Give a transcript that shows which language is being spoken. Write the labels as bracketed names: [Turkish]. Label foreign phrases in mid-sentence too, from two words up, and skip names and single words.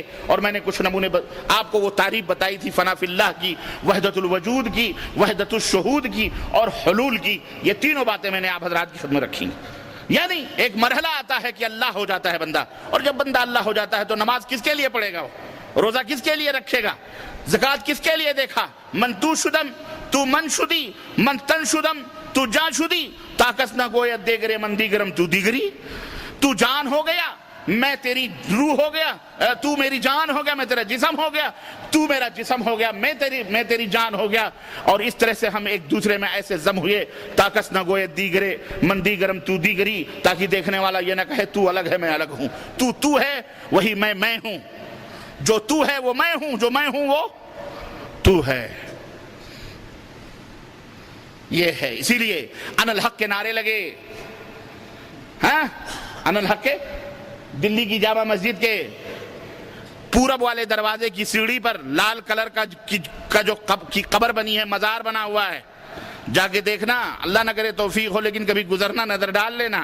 [Urdu] اور میں نے کچھ نمونے آپ کو وہ تعریف بتائی تھی [Arabic] فنا فی اللہ [Urdu] کی، [Arabic] وحدت الوجود [Urdu] کی، [Arabic] وحدت الشہود [Urdu] کی اور حلول کی۔ یہ تینوں باتیں میں نے آپ حضرات کی خدمت رکھی۔ یعنی ایک مرحلہ آتا ہے کہ اللہ ہو جاتا ہے بندہ، اور جب بندہ اللہ ہو جاتا ہے تو نماز کس کے لیے پڑھے گا، روزہ کس کے لیے رکھے گا، زکوٰۃ کس کے لیے دیکھا، [Persian] من تو شدم تو من شدی، من تن شدم تو جان شدی، تاکس نہ گوید دیگرے من دیگرم تو دیگری۔ [Urdu] تو جان ہو گیا، میں تیری روح ہو گیا، تو میری جان ہو گیا، میں تیرا جسم ہو گیا، تو میرا جسم ہو گیا، میں تیری جان ہو گیا، اور اس طرح سے ہم ایک دوسرے میں ایسے ضم ہوئے، [Persian] تاکس نہ گوئے دیگرے من دیگرم تو دیگری، [Urdu] تاکہ دیکھنے والا یہ نہ کہے تو الگ ہے میں الگ ہوں، تو ہے وہی میں ہوں، جو تو ہے وہ میں ہوں، جو میں ہوں وہ تو ہے۔ یہ ہے، اسی لیے [Arabic] ان الحق [Urdu] کے نعرے لگے، ہاں [Arabic] ان الحق [Urdu] کے، دلی کی جامع مسجد کے پورب والے دروازے کی سیڑھی پر لال کلر کا جو کی قبر بنی ہے، مزار بنا ہوا ہے، جا کے دیکھنا، اللہ نہ کرے توفیق ہو لیکن کبھی گزرنا نظر ڈال لینا۔